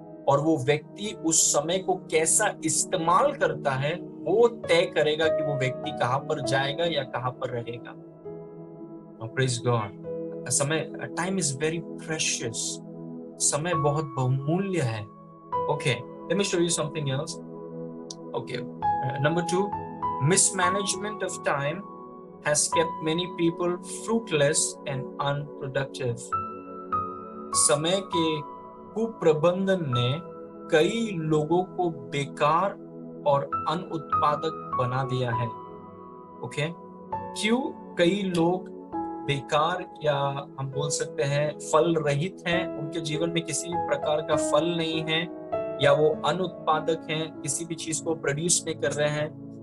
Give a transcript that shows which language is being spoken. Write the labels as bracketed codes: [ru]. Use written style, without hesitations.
[hi] और वो व्यक्ति उस समय को कैसा इस्तेमाल करता है वो तय करेगा कि वो व्यक्ति कहां पर जाएगा या कहां पर रहेगा। [en] Praise God. [hi] समय, [en] Time is very precious. [hi] समय बहुत बहुमूल्य है। [en] Okay, let me show you something else. Okay, number 2, mismanagement of time has kept many people fruitless and unproductive. [hi] समय के कुप्रबंधन ने कई लोगों को बेकार और अनुत्पादक बना दिया है। ओके, क्यों कई लोग बेकार या हम बोल सकते हैं फल रहित हैं, उनके जीवन में किसी भी प्रकार का फल नहीं है, या वो अनुत्पादक हैं, किसी भी चीज को प्रोड्यूस नहीं कर रहे हैं?